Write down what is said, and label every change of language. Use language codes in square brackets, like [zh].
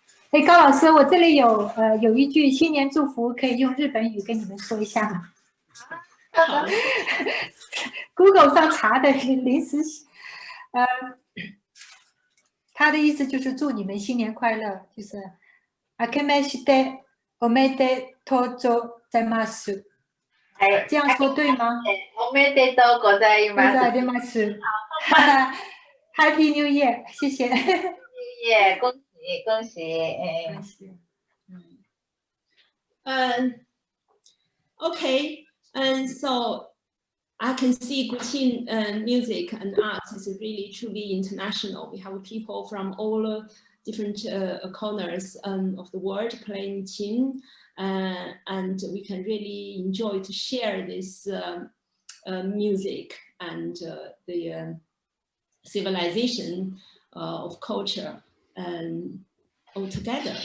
[zh] 哎，高老师，我这里有一句新年祝福，可以用日本语跟你们说一下吗？Google 上查的临时，他的意思就是祝你们新年快乐，就是 [ja] 明けましておめでとうございます。 [zh] 这样说对吗？ [ja] おめでとうございます。 [en] Happy New Year， [zh] 谢谢。耶，恭喜恭喜！恭喜。 [en] Okay, and so I can see Guqin music and art is really truly international. We have people from all different corners of the world playing qin, and we can really enjoy to share this music and the civilization of culture all together.